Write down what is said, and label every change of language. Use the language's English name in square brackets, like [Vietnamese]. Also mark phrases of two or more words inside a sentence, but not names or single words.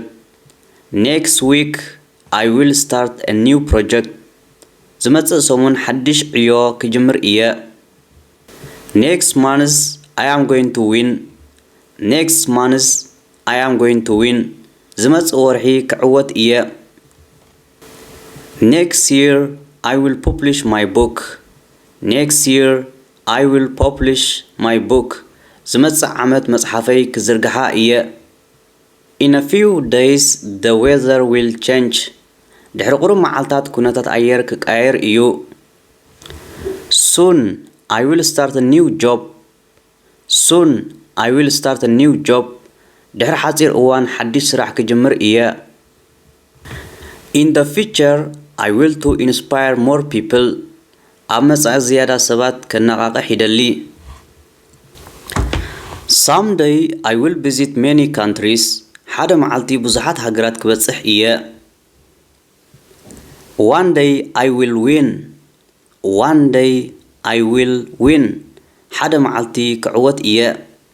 [English] Next week I will start a new project. [Tigrinya] ዝመጽእ ሰሙን ሓድሽ ዕዮ ክጅምር እየ። [English] Next month I am going to win. Next month I am going to win. [Tigrinya] ዝመጽእ ወርሒ ክዕወት እየ። [English] Next year I will publish my book. Next year I will publish my book. [Tigrinya] ዝመጽእ ዓመት መጽሓፈይ ክዝርግሓ እየ። [English] In a few days the weather will change. [Tigrinya] ድሕሪ ቁሩብ መዓልታት ኩነታት ኣየር ክቀየር እዩ። [English] Soon I will start a new job. Soon I will start a new job. [Tigrinya] ድሕሪ ሓፂር እዋን ሓድሽ ስራሕ ክጅምር እየ። [English] In the future I will to inspire more people. [Tigrinya] ኣብ መጻኢ ዝያዳ ሰባት ከነቓቕሕ ይደሊ። [English] Someday I will visit many countries. [Tigrinya] ሓደ መዓልቲ ብዙሓት ሃገራት ክበጽሕ እየ። [English] One day I will win. One day I will win. [Tigrinya] ሓደ መዓልቲ ክዕወት እየ።